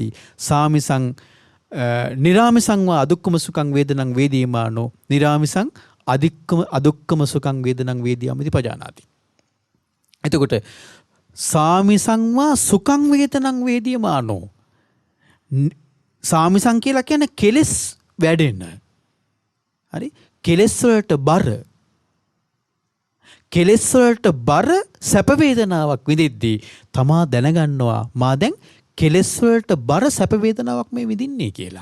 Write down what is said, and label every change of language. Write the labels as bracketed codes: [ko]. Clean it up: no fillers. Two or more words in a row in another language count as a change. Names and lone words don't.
[pi] සාමිසං නිරාමිසංවා අදුක්ඛම සුඛං වේදනං වේදියමානෝ නිරාමිසං අදුක්ඛම සුඛං වේදනං වේදියාමිති පජානාති. [si] එතකොට [pi] සාමිසංවා සුඛං වේදනං වේදියමානෝ සාමිසං [si] කියලා කියන්නේ කෙලෙස් වැඩෙන. හරි. කෙලෙස් වලට බර කෙලෙස් වලට බර සැප වේදනාවක් විඳිද්දී තමා දැනගන්නවා මා දැන් කෙලෙස් වලට බර සැප වේදනාවක් මේ විඳින්නේ කියලා.